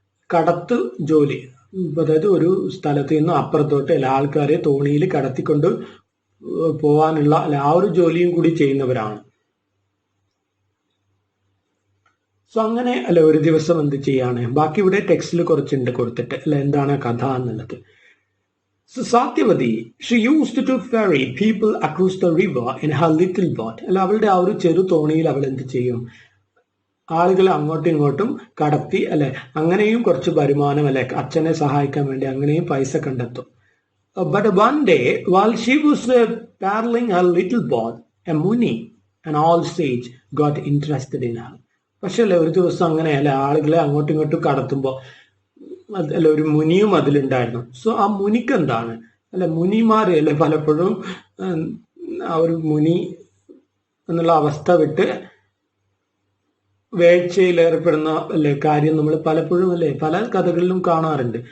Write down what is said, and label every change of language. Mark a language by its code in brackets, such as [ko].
[ml] കടത്ത് ജോലി, അതായത് ഒരു സ്ഥലത്ത് നിന്ന് അപ്പുറത്തോട്ട് അല്ലെ ആൾക്കാരെ തോണിയിൽ കടത്തിക്കൊണ്ട് പോവാനുള്ള അല്ലെ ആ ഒരു ജോലിയും കൂടി ചെയ്യുന്നവരാണ്. സോ അങ്ങനെ അല്ലെ ഒരു ദിവസം എന്ത് ചെയ്യാണ്? ബാക്കി ഇവിടെ ടെക്സ്റ്റിൽ കുറച്ചുണ്ട് കൊടുത്തിട്ട് അല്ലെ എന്താണ് കഥ എന്നുള്ളത്. [en] So Satyavati, she used to ferry people across the river in her little boat. [ml] അല്ല അവളുടെ ആ ഒരു ചെറു തോണിയിൽ അവൾ എന്ത് ചെയ്യും? ആളുകളെ അങ്ങോട്ടും ഇങ്ങോട്ടും കടത്തി അല്ലെ അങ്ങനെയും കുറച്ച് വരുമാനം അല്ലെ അച്ഛനെ സഹായിക്കാൻ വേണ്ടി അങ്ങനെയും പൈസ കണ്ടെത്തും. [en] But one day while she was paddling her little boat, a Muni, an old sage, got interested in her. [ml] പക്ഷെ അല്ലെ ഒരു ദിവസം അങ്ങനെ അല്ലെ ആളുകളെ അങ്ങോട്ടും ഇങ്ങോട്ടും കടത്തുമ്പോൾ അല്ല ഒരു മുനിയും അതിലുണ്ടായിരുന്നു. സോ ആ മുനിക്ക് എന്താണ് അല്ലെ മുനിമാര് അല്ലെ പലപ്പോഴും ആ ഒരു മുനി എന്നുള്ള അവസ്ഥ വിട്ട് വേഴ്ചയിൽ ഏർപ്പെടുന്ന അല്ലെ കാര്യം നമ്മൾ പലപ്പോഴും അല്ലെ പല കഥകളിലും കാണാറുണ്ട്.